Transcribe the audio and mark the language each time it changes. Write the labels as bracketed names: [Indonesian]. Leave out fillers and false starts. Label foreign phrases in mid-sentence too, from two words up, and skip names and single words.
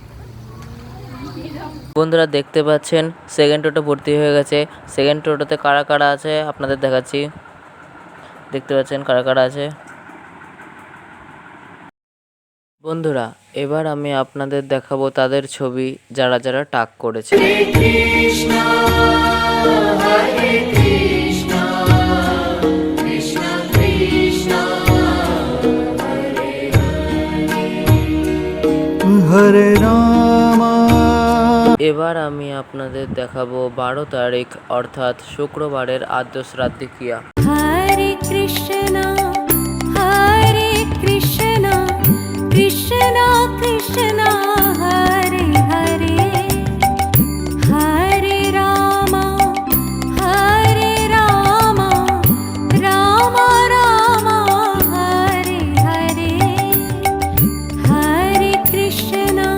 [Bangla] বন্ধুরা দেখতে পাচ্ছেন সেকেন্ড টোটো ভর্তি হয়ে গেছে। সেকেন্ড টোটোতে কারা কারা আছে আপনাদের দেখাচ্ছি। দেখতে পাচ্ছেন কারা কারা আছে। বন্ধুরা, এবার আমি আপনাদের দেখাবো তাদের ছবি, যারা যারা টাক করেছে। [Hindi] हरे राम। [Bangla] এবার আমি আপনাদের দেখাবো ১২ তারিখ অর্থাৎ শুক্রবারের আদ্য শ্রাদ্ধিকিয়া। [Hindi] हरे कृष्ण कृष्ण कृष्ण हरे हरे हरे राम राम राम हरे हरे हरे कृष्ण